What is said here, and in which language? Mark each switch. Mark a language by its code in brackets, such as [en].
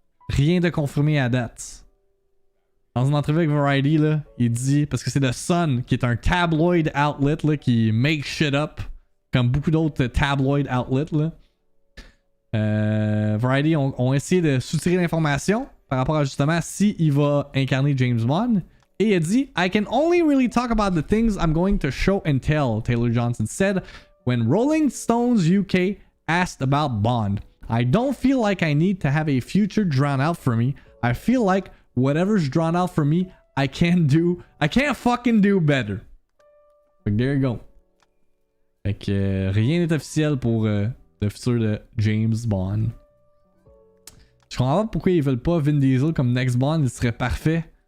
[fr] Rien de confirmé à date. Dans une entrevue avec Variety, là, il dit, parce que c'est The Sun, qui est un tabloid outlet là, qui [en] make shit up, [fr] comme beaucoup d'autres tabloid outlets. Là. Variety ont essayé de soutirer l'information par rapport à justement s'il va incarner James Bond. Et il a dit, [en] I can only really talk about the things I'm going to show and tell, Taylor Johnson said, when Rolling Stones UK asked about Bond. I don't feel like I need to have a future drawn out for me. I feel like whatever's drawn out for me, I can't fucking do better. [fr] Fait que [en] there you go. [fr] Fait que rien n'est officiel pour le futur de James Bond. Je comprends pas pourquoi ils veulent pas Vin Diesel comme next Bond, il serait parfait.